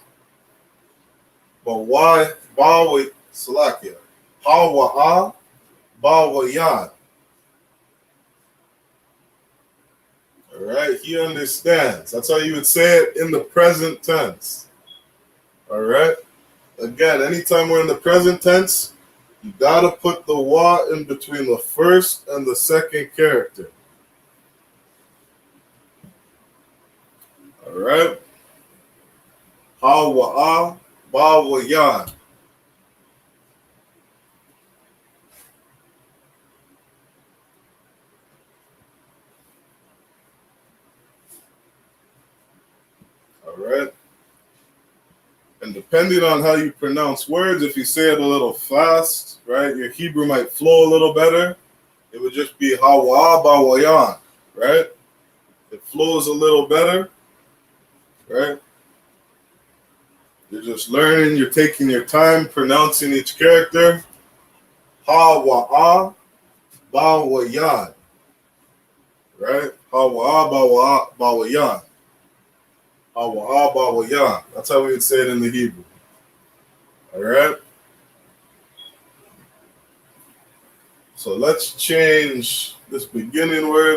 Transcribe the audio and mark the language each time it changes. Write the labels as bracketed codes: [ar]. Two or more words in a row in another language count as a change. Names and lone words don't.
[en] But why? Ba wa salakia. Ha wa ah. Ba wa yan. All right. He understands. That's how you would say it in the present tense. All right. Again, anytime we're in the present tense, you gotta put the wa in between the first and the second character. All right. Ha wa ah, ba wa yan. All right. And depending on how you pronounce words, if you say it a little fast, right, your Hebrew might flow a little better. It would just be ha wa ah, ba wa yan, right? It flows a little better, right? You're just learning, you're taking your time pronouncing each character. Ha wa ah, ba wa yan, right? Ha wa ah, ba wa yan. Ha wa ah, ba wa yan. That's how we would say it in the Hebrew. All right? So let's change this beginning word.